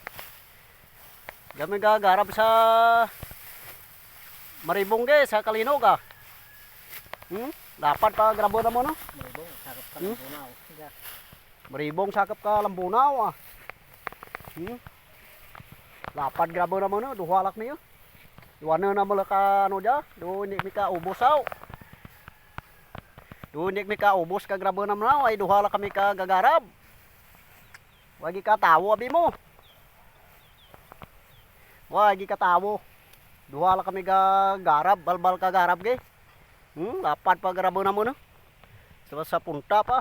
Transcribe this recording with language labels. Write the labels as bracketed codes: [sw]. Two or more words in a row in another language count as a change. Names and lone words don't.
[krj] Kami ka garab sa Maribong ge, sa Kalinog Lapad pa grabo na mo no. Maribong sakop ka Lambunaw. Maribong sakop ka Lambunaw Lapad grabo na mo no, duhalak niyo. Iwana na mo ka ano dia, do ni mi ka ubosaw. Do ni mi ka ubos ka grabo na mo ay duhalak kami ka gagarab. Wagi ka tawo abi mo. Wagi ka tawo. Duhalak kami ka garab, balbal ka garab ge. Lapad pa grabo na mo no. Sa punta pa.